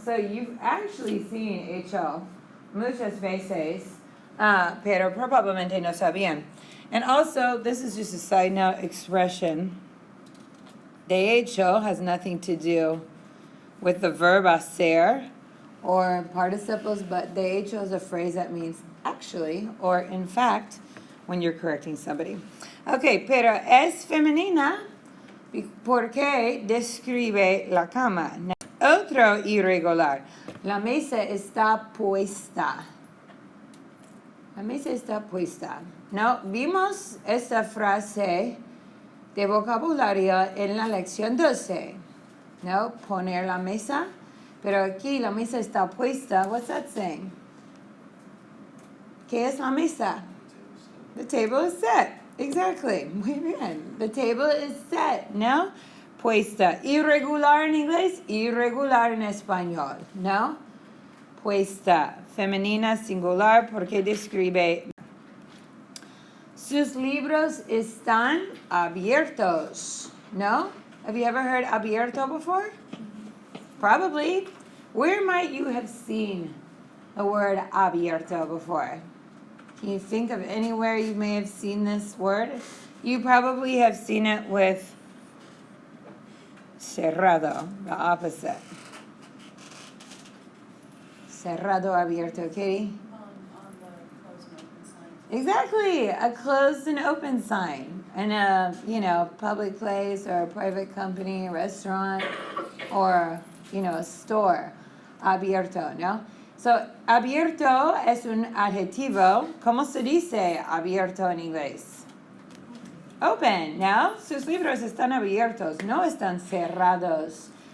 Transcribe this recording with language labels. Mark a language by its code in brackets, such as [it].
[en] So you've actually seen [es] hecho muchas veces, pero probablemente no sabían. [en] And also, this is just a side note expression. De hecho has nothing to do with the verb hacer or participles, but de hecho is a phrase that means actually or in fact when you're correcting somebody. [es] Okay, pero es femenina porque describe la cama. Otro irregular. La mesa está puesta. La mesa está puesta. No, vimos esta frase de vocabulario en la lección 12. No, poner la mesa. Pero aquí la mesa está puesta. [en] What's that saying? [es] ¿Qué es la mesa? [en] The table is set. Exactly. [es] Muy bien. [en] The table is set. No? Puesta. [es] Irregular en inglés, irregular en español. No? Puesta. Femenina, singular, porque describe. Sus libros están abiertos. [en] No? Have you ever heard abierto before? Probably. Where might you have seen the word abierto before? Can you think of anywhere you may have seen this word? You probably have seen it with cerrado, the opposite. Cerrado, abierto, Katie? On the closed and open signs. Exactly, a closed and open sign in a, public place or a private company, a restaurant, or, a store. [es] Abierto, ¿no? So, abierto es un adjetivo. ¿Cómo se dice abierto en inglés? Open, ¿no? Sus libros están abiertos, no están cerrados.